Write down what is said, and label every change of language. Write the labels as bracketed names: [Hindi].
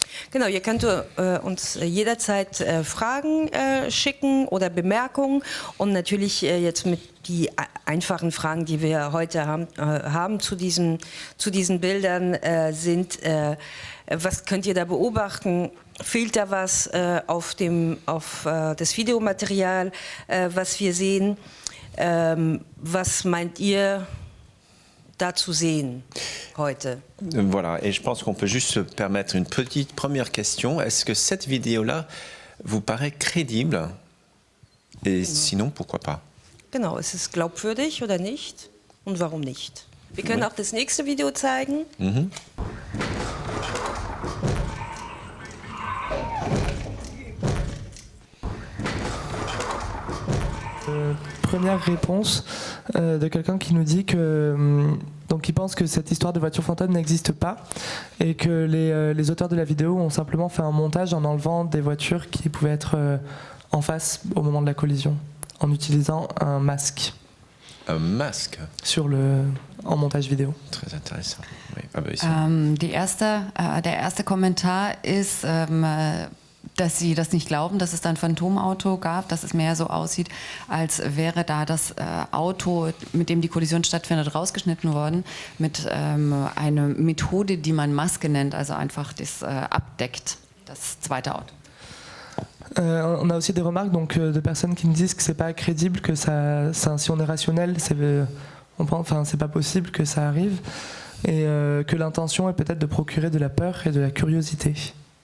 [German] Genau, ihr könnt uns jederzeit Fragen schicken oder Bemerkungen, und natürlich jetzt mit die einfachen Fragen, die wir heute haben zu diesen Bildern, sind, was könnt ihr da beobachten? Fehlt da was auf das Videomaterial, was wir sehen? Was meint ihr dazu sehen heute? [French] Voilà, et je pense qu'on peut juste se permettre une petite première question. Est-ce que cette vidéo-là vous paraît crédible? Et sinon, pourquoi pas? [German] Genau, ist es glaubwürdig oder nicht? Und warum nicht? Wir können auch das nächste Video zeigen. [French] Première réponse de quelqu'un qui nous dit que donc il pense que cette histoire de voiture fantôme n'existe pas et que les auteurs de la vidéo ont simplement fait un montage en enlevant des voitures qui pouvaient être en face au moment de la collision en utilisant un masque. Un masque en montage vidéo. Très intéressant. Oui. [German] Der erste Kommentar ist, dass Sie das nicht glauben, dass es da ein Phantomauto gab, dass es mehr so aussieht, als wäre da das Auto, mit dem die Kollision stattfindet, rausgeschnitten worden, mit einer Methode, die man Maske nennt, also einfach das abdeckt, das zweite Auto. [French] On a aussi des remarques donc, de personnes qui nous disent que c'est pas crédible, que ça, si on est rationnel, c'est pas possible que ça arrive, et que l'intention est peut-être de procurer de la peur et de la curiosité.